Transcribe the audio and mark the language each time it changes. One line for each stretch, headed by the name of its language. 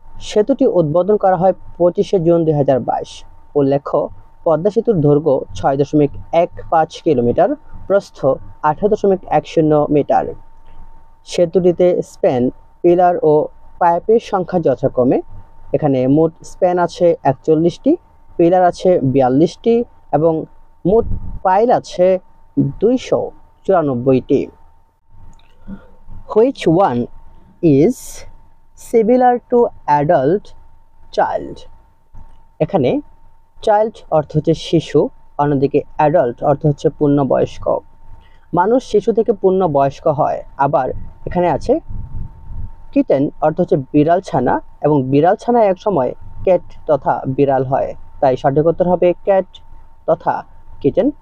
Bangla: সেতুটি উদ্বোধন করা হয় 25শে জুন 2022। উল্লেখ্য পদ্মা সেতুর দৈর্ঘ্য 6.15 কিলোমিটার, প্রস্থ 18.10 মিটার। সেতুটিতে স্প্যান, পিলার ও পাইপের সংখ্যা যথাক্রমে এখানে মোট স্প্যান আছে 41টি, পিলার আছে 42টি এবং মোট পাইল আছে 294টি।
English: Which one is similar to adult child?
Bangla: এখানে চাইল্ড অর্থ হচ্ছে শিশু, অন্যদিকে অ্যাডাল্ট অর্থ হচ্ছে পূর্ণবয়স্ক। মানুষ শিশু থেকে পূর্ণবয়স্ক হয়। আবার এখানে আছে কিটেন অর্থ হচ্ছে বিড়াল ছানা, এবং বিড়াল ছানা এক সময় ক্যাট তথা বিড়াল হয়, তাই সঠিক উত্তর হবে ক্যাট তথা কিটেন।